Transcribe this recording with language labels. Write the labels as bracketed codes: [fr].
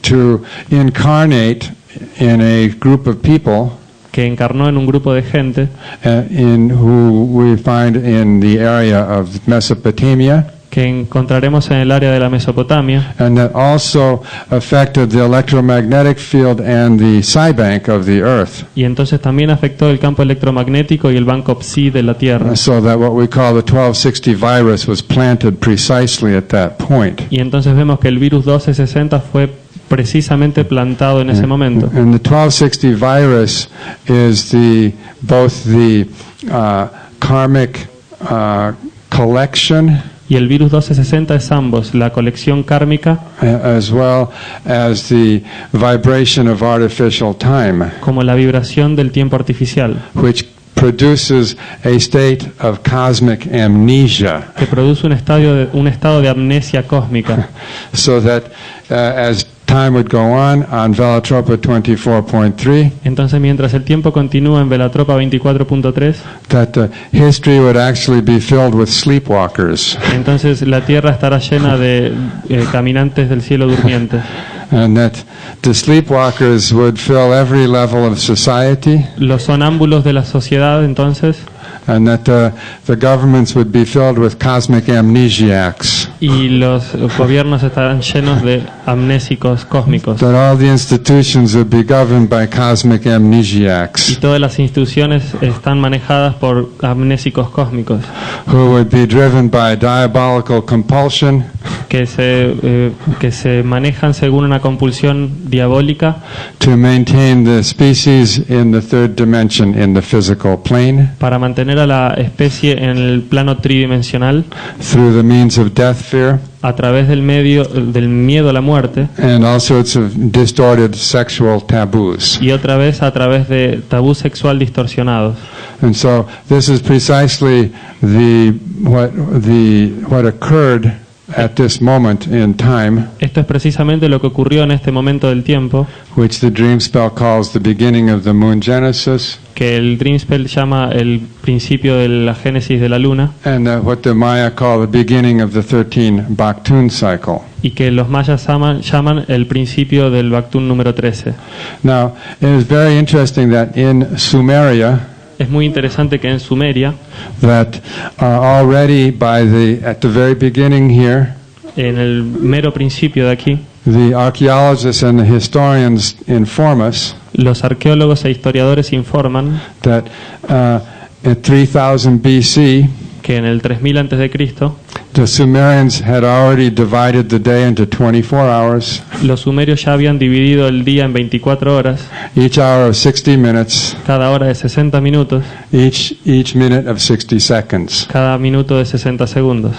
[en] To incarnate in a group of people. [es] Que encarnó en un grupo de gente. [en] In who we find in the area of Mesopotamia. [es] Que encontraremos en el área de la Mesopotamia. [en] And that also affected the electromagnetic field and the psi bank of the earth. [es] Y entonces también afectó el campo electromagnético y el banco psi de la Tierra. [en] So that what we call the 1260 virus was planted precisely at that point. [es] Y entonces vemos que el virus 1260 fue precisamente plantado en ese momento. [en] And the 1260 virus is both the karmic collection. [es] Y el virus 1260 es ambos, la colección kármica, [en] as well as the vibration of artificial time, [es] como la vibración del tiempo artificial, [en] which produces a state of cosmic amnesia. [es] Que produce un estado de amnesia cósmica. [en] So that as time would go on Velatropa 24.3. [es] Entonces, mientras el tiempo continúa en Velatropa 24.3, [en] that history would actually be filled with sleepwalkers. [es] Entonces la Tierra estará llena de caminantes del cielo durmientes. [en] And that the sleepwalkers would fill every level of society. [es] Los sonámbulos de la sociedad, entonces. [en] And that the governments would be filled with cosmic amnesiacs. [es] Y los gobiernos estarán llenos de amnésicos cósmicos. [en] That all the institutions would be governed by cosmic amnesiacs. [es] Y todas las instituciones están manejadas por amnésicos cósmicos. [en] Who would be driven by diabolical compulsion. [es] Que se manejan según una compulsión diabólica. [en] To maintain the species in the third dimension in the physical plane. [es] Para mantener a la especie en el plano tridimensional. [en] Through the means of death fear. [es] A través del miedo a la muerte. [en] And all sorts of distorted sexual taboos. [es] Y otra vez a través de tabú sexual distorsionados. [en] And so this is precisely what occurred at this moment in time. [es] Esto es precisamente lo que ocurrió en este momento del tiempo. [en] Which the dream spell calls the beginning of the moon genesis. [es] Que el Dream Spell llama el principio de la génesis de la luna. [en] And what the Maya call the beginning of the 13 Baktun cycle. [es] Y que los mayas llaman el principio del Baktun número 13. [en] Now, it is very interesting that in Sumeria, [es] es muy interesante que en Sumeria, [en] that already at the very beginning here, [es] en el mero principio de aquí, [en] the archaeologists and the historians inform us, [es] los arqueólogos e historiadores informan, [en] that at 3000 BC, [es] que en el 3000 antes de Cristo, [en] The Sumerians had already divided the day into 24 hours, [es] Los sumerios ya habían dividido el día en 24 horas, [en] each hour of 60 minutes, [es] cada hora de 60 minutos, [en] each minute of 60 seconds. [es] cada minuto de 60 segundos.